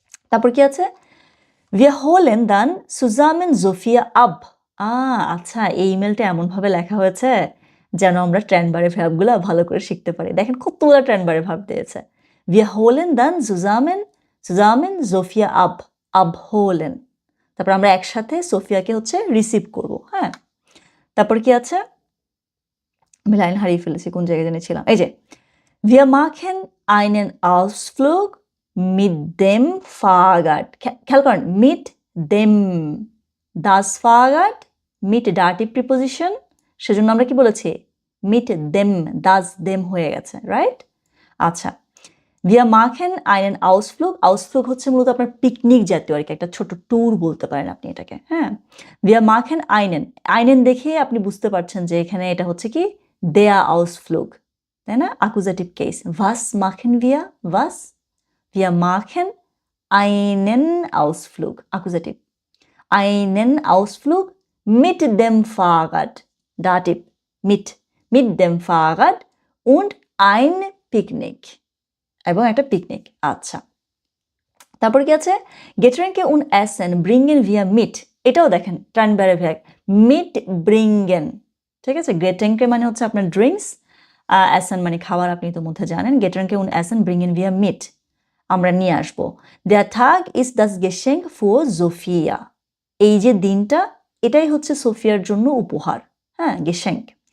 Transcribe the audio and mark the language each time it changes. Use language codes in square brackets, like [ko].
[bn] তারপর কি আছে, [de] wir holen dann zusammen Sophia ab, [bn] আচ্ছা, এই ইমেলটা এমনভাবে লেখা হয়েছে যেন আমরা ট্রানবারে ভার্বগুলো ভালো করে শিখতে পারি। দেখেন কতগুলো ট্রানবারে ভার্ব দিয়েছে। [de] wir holen dann zusammen Sophia ab, [bn] abholen, তারপর আমরা একসাথে সোফিয়াকে হচ্ছে রিসিভ করব। হ্যাঁ, তারপর কি আছে, আমি লাইন হারিয়ে ফেলেছি, কোন জায়গায় জেনেছিলাম। [de] এই যে wir machen einen Ausflug mit dem Fahrrad, [bn] খেয়াল করেন [de] mit dem, das Fahrrad mit [en] dative preposition, [bn] সেজন্য আমরা কি বলেছি [de] mit dem, das dem [bn] হয়ে গেছে, রাইট? আচ্ছা, [de] wir machen einen Ausflug, [bn] Ausflug হচ্ছে মূলত আপনার পিকনিক জাতীয় আর কি, একটা ছোট ট্যুর বলতে পারেন আপনি এটাকে। হ্যাঁ, [de] wir machen einen [bn] দেখে আপনি বুঝতে পারছেন যে এখানে এটা হচ্ছে কি [de] der Ausflug, [bn] তাই না? [de] অ্যাকুজাটিভ কেস, was machen wir, was, wir machen einen Ausflug, অ্যাকুজাটিভ, einen Ausflug mit dem Fahrrad, dativ, mit dem Fahrrad und ein Picknick, [bn] এবং একটা পিকনিক। আচ্ছা, তারপর কি আছে, [de] Getränke und Essen bringen wir mit, [bn] এটাও দেখেন ট্রানবারে ভ্যাগ, mit bringen, ঠিক আছে? Getränke মানে হচ্ছে আপনার ড্রিঙ্কস, Essen মানে খাবার, আপনি তো মধ্যে জানেন। [de] Getränke und Essen bringen wir mit, [bn] আমরা নিয়ে আসবো। [de] Der Tag ist das Geschenk für Sophia, [bn] এই যে দিনটা এটাই হচ্ছে সোফিয়ার জন্য উপহার। হ্যাঁ, Geschenk।